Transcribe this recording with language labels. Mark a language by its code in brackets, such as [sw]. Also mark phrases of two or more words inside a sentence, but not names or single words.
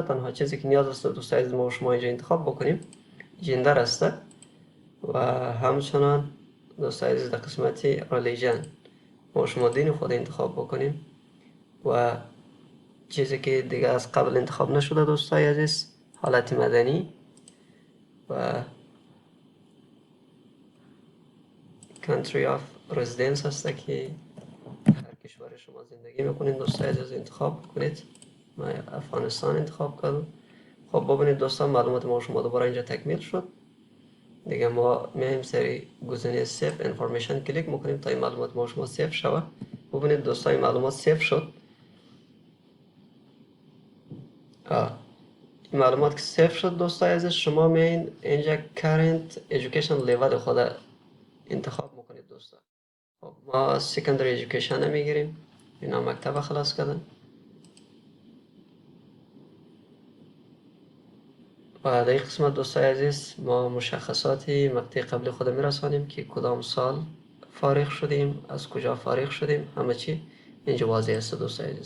[fa] تنها چیزی که نیاز است دوستان عزیز ما و شما اینجا انتخاب بکنیم جندر است و همچنان دوستان عزیز در قسمت ریلیجن ما و شما دین خود انتخاب بکنیم و چیزی که دیگه از قبل انتخاب نشده دوستان عزیز حالت مدنی و [en] country of residence [fa] هست که هر کشور شما زندگی میکنید دوستان عزیز انتخاب کنید. من افغانستان انتخاب کردم. خب ببینید دوستان معلومات ما شما دوباره اینجا تکمیل شد. دیگه ما میایم سری گزینه [en] save information [fa] کلیک میکنیم تا این معلومات ما شما سیف شود. ببینید دوستان این معلومات سیف شد. این معلومات که سیف شد دوستان عزیز شما میاین اینجا [en] current education level [fa] خود انتخاب میکنید دوستان. خب ما [en] secondary education [fa] میگیریم. اینا مکتب خلاص کردن و در این قسمت دوستان عزیز ما مشخصات مقطع قبلی خود میرسانیم که کدام سال فارغ شدیم، از کجا فارغ شدیم، همه چی اینجا واضح است دوستان عزیز.